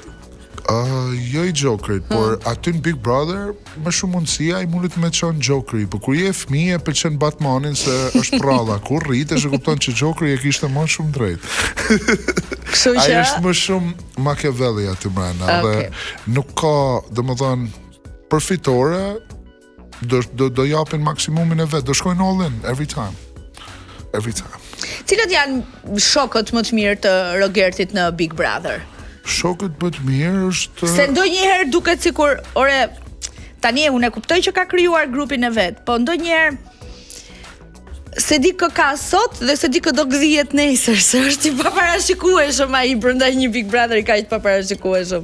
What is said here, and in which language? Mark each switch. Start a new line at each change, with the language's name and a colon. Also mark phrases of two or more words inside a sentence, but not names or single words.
Albanian: Jo i Jokerit, por aty në Big Brother, më shumë mundësia i mundet me qënë Jokeri, por kur je fëmijë e pëlqen Batmanin se është pralla, kur rritë e kupton që Jokeri e kishte më shumë drejt. Ai është më shumë Machiavelli aty mrena, dhe nuk ka, domethënë, përfitore, do japin maksimumin e vet, do shkojnë
English: all in every time.
Albanian: Cilët janë shokët më të mirë të Rogertit në Big Brother? Shokët më të mirë është... Se ndonjëherë duket sikur, tani unë e kuptoj që ka krijuar grupin e vet, po ndonjëherë se di kë ka sot dhe se di kë do gdhijet nesër, se është i paparashikueshëm ai brenda një Big Brother i kaq paparashikueshëm.